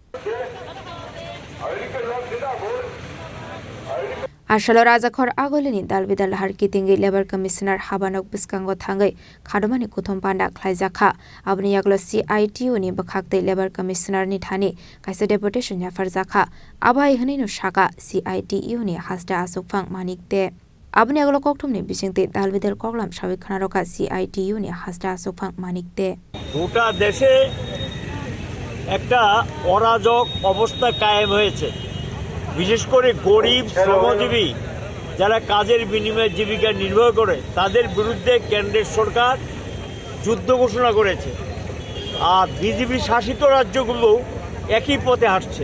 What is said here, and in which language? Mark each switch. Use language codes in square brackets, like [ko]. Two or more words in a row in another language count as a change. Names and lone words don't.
[trp] आशलो राजाखर आगोलिनि दालबिदा लाहार कितिंगि [en] labour commissioner [trp] हाबानक बिस्कांगो थांगै खादमानि कुथम पान्डा ख्लाइजाखा आबनि यागलो CITU नि बखाकते [en] labour commissioner [trp] नि थानि काइसे डेपुटेशन याफर जाखा आबाय हनिनो शाका CITU नि हास्ता आसुकफां मानिकते आबनि यागलो कक्टुमनि बिसिंते दालबिदाल कगलाम सावि खानारका CITU नि हास्ता आसुकफां मानिकते [bn] গোটা দেশে একটা অরাজক অবস্থা কায়েম হয়েছে। বিশেষ করে গরিব শ্রমজীবী যারা কাজের বিনিময়ে জীবিকা নির্বাহ করে তাদের বিরুদ্ধে কেন্দ্রের সরকার যুদ্ধ ঘোষণা করেছে, আর বিজেপি শাসিত রাজ্যগুলো একই পথে হাঁটছে।